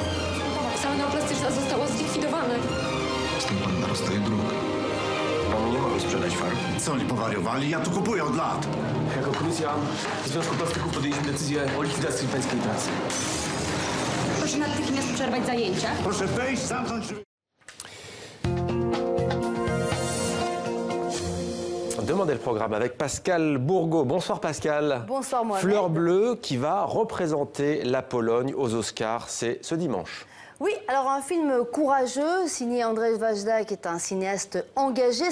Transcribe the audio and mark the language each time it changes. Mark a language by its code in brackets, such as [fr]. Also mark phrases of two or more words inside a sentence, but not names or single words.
[pl] Sala neoplastyczna została zlikwidowana. Z tym pan na rozstaje dróg. Panu nie mogę sprzedać farb. Co, oni powariowali? Ja tu kupuję od lat. Jako komisja Związku Plastyków podjęliśmy decyzję o likwidacji pańskiej pracy. Proszę natychmiast przerwać zajęcia. Proszę wejść, zamknąć drzwi. [fr] Demandez le programme avec Pascal Bourgault. Bonsoir Pascal. Bonsoir Mohamed. Fleur bleue qui va représenter la Pologne aux Oscars, c'est ce dimanche. Oui, alors un film courageux, signé Andrzej Wajda, qui est un cinéaste engagé.